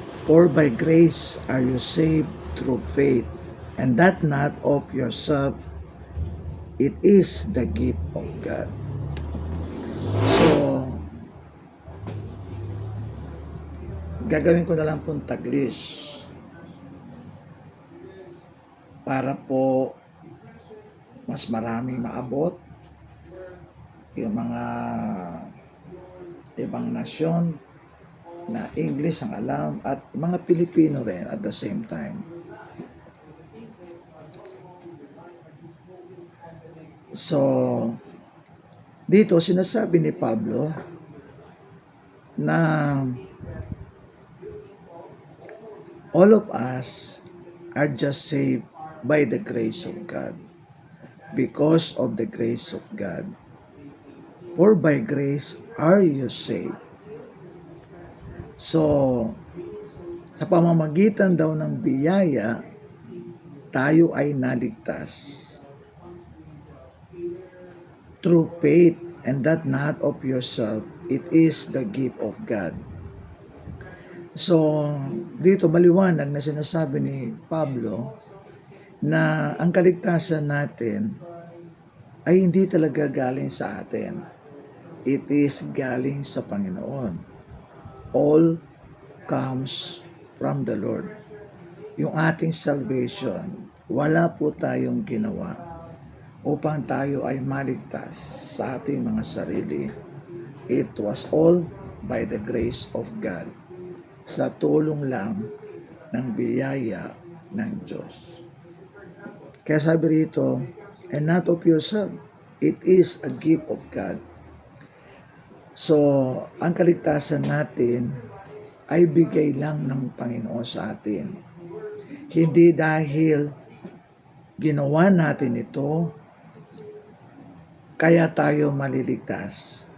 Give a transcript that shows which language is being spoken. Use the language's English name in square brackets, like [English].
[English] For by grace are you saved through faith, and that not of yourself, it is the gift of God. [Filipino] So, gagawin ko na lang pong taglis para po mas maraming maabot yung mga ibang nasyon na English ang alam at mga Pilipino rin [English] at the same time. [Filipino] So, dito sinasabi ni Pablo na [English] all of us are just saved by the grace of God. Because of the grace of God. For by grace are you saved. [Filipino] So, sa pamamagitan daw ng biyaya, tayo ay naligtas. [English] Through faith, and that not of yourself, it is the gift of God. [Filipino] So, dito maliwanag na sinasabi ni Pablo na ang kaligtasan natin ay hindi talaga galing sa atin. [English] It is [Filipino] galing sa Panginoon. [English] All comes from the Lord. [Filipino] Yung ating salvation, wala po tayong ginawa upang tayo ay maligtas sa ating mga sarili. [English] It was all by the grace of God. [Filipino] Sa tulong lang ng biyaya ng Diyos. Kaya sabi rito, [English] and not of yourself, it is a gift of God. [Filipino] So, ang kaligtasan natin ay bigay lang ng Panginoon sa atin. Hindi dahil ginawa natin ito, kaya tayo maliligtas.